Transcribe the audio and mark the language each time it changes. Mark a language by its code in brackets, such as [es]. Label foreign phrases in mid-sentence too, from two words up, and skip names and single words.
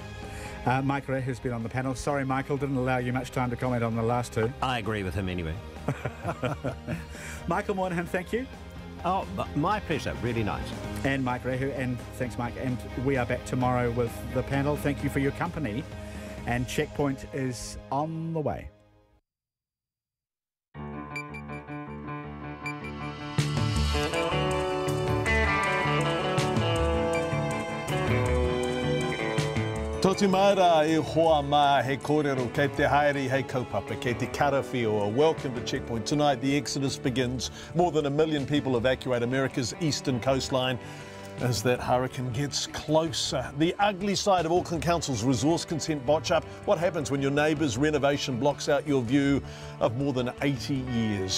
[en] Mike Ray, who's been on the panel. Sorry, Michael, didn't allow you much time to comment on the last two. I agree with him anyway. Michael Moynihan, thank you. Oh, my pleasure. Really nice. And Mike Rehu, and thanks, Mike. And we are back tomorrow with the panel. Thank you for your company. And Checkpoint is on the way. [mi] Tōtu maira e hoa mā he kōrero kei te haere hei kaupapa, kei te karawhiua. [en] Welcome to Checkpoint. Tonight the exodus begins. More than 1 million people evacuate America's eastern coastline as that hurricane gets closer. The ugly side of Auckland Council's resource consent botch up. What happens when your neighbour's renovation blocks out your view of more than 80 years?